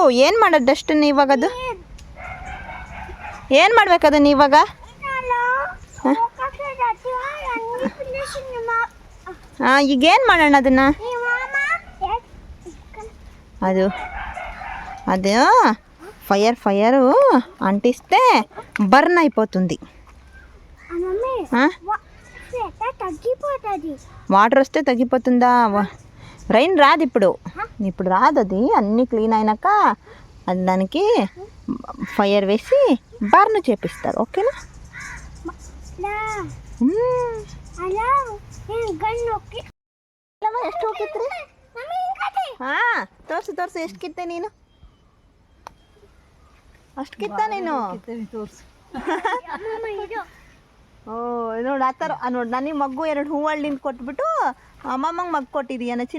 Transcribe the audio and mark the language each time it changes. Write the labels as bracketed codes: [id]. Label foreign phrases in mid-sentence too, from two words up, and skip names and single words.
[kn] ಏನು ಮಾಡೋದು ಡಸ್ಟನ್ನು ಇವಾಗ? ಅದು ಏನು ಮಾಡ್ಬೇಕದನ್ನು ಇವಾಗ? ಈಗೇನು ಮಾಡೋಣ ಅದನ್ನು? [te] ಅದು ఫైరు అంటిస్తే బర్న్ అయిపోతుంది. వాటర్ వస్తే తగ్గిపోతుందా? రైన్ రాదు ఇప్పుడు రాదు. అది అన్నీ క్లీన్ అయినాక అది దానికి ఫైర్ వేసి బర్న్ చేపిస్తారు. ఓకేనా? [kn] ಎಷ್ಟು ಹೋಗಿತ್ರಿ? ತೋರಿಸು ಎಷ್ಟು ಕಿತ್ತೆ ನೀನು? ಅಷ್ಟು ಕಿತ್ತ ನೀನು? ಓ ನೋಡು ಆ ಥರ ನೋಡಿ, ನನಗೆ ಮಗ್ಗು 2 ಹೂವಳ್ಳಿಂದ ಕೊಟ್ಬಿಟ್ಟು ಅಮ್ಮಮ್ಮಂಗೆ ಮಗ್ಗು ಕೊಟ್ಟಿದ್ದೀಯನ ಚಿನ್ನ?